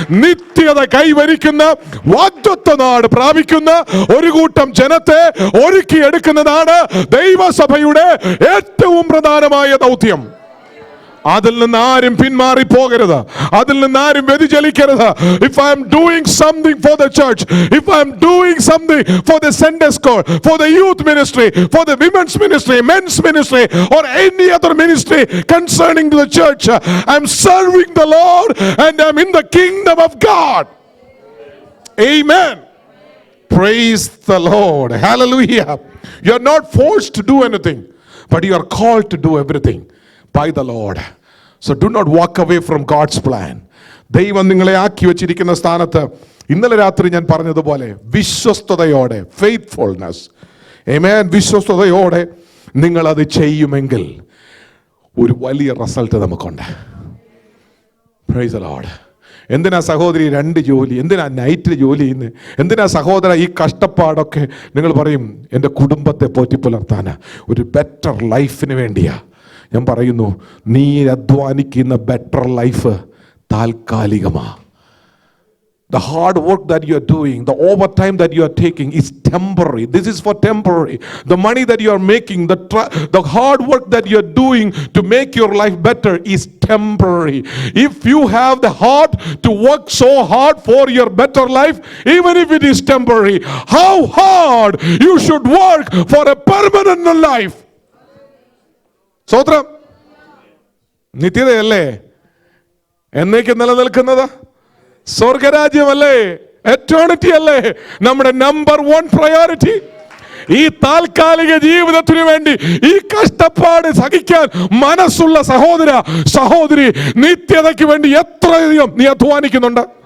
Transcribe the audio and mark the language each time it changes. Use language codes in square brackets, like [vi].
[ml] നിത്യത കൈവരിക്കുന്ന, വാഗ്ദത്ത നാട് പ്രാപിക്കുന്ന ഒരു കൂട്ടം ജനത്തെ ഒരുക്കിയെടുക്കുന്നതാണ് ദൈവസഭയുടെ ഏറ്റവും പ്രധാനമായ ദൗത്യം. അതിൽ നിന്ന് ആരും പിന്മാറി പോകരുത്, അതിൽ നിന്ന് ആരും വ്യതിചലിക്കരുത്. [en] If I am doing something for the church, if I am doing something for the Sunday school, for the youth ministry, for the women's ministry, men's ministry, or any other ministry concerning to the church, I am serving the Lord and I am in the kingdom of God. Amen. Praise the Lord. Hallelujah. You are not forced to do anything, but you are called to do everything by the Lord. So do not walk away from God's plan. [ml] ദൈവം നിങ്ങളെ ആക്കി വെച്ചിരിക്കുന്ന സ്ഥാനത്ത് ഇന്നലെ രാത്രി ഞാൻ പറഞ്ഞതുപോലെ വിശ്വസ്തയോടെ, ഫെയ്ത്ത്ഫുൾനെസ്, ആമേൻ, വിശ്വസ്തയോടെ നിങ്ങൾ അത് ചെയ്യുമെങ്കിൽ ഒരു വലിയ റിസൾട്ട് നമുക്കുണ്ട്. [en] Praise the lord. [ml] എന്തിനാ സഹോദരി 2 ജോലി, എന്തിനാ നൈറ്റിൽ ജോലി ചെയ്യുന്നത്, എന്തിനാ സഹോദര ഈ കഷ്ടപ്പാടൊക്കെ? നിങ്ങൾ പറയും എൻ്റെ കുടുംബത്തെ പോറ്റി പുലർത്താനാ, ഒരു ബെറ്റർ ലൈഫിന് വേണ്ടിയാ. ഞാൻ പറയുന്നു, നീ അധ്വാനിക്കുന്ന better life താൽക്കാലികമാ. [en] The hard work that you are doing, the overtime that you are taking is temporary. This is for temporary. The money that you are making, the hard work that you are doing to make your life better is temporary. If you have the heart to work so hard for your better life, even if it is temporary, how hard you should work for a permanent life. [ml] സ്വതന്ത്രം നിത്യതയല്ലേ, എന്നേക്കും നിലനിൽക്കുന്നത് സ്വർഗരാജ്യമല്ലേ, eternity അല്ലേ നമ്മുടെ number 1 priority. ഈ താൽക്കാലിക ജീവിതത്തിനു വേണ്ടി ഈ കഷ്ടപ്പാട് സഹിക്കാൻ മനസ്സുള്ള സഹോദര സഹോദരി, നിത്യതയ്ക്ക് വേണ്ടി എത്രയധികം നീ അധ്വാനിക്കുന്നുണ്ട്?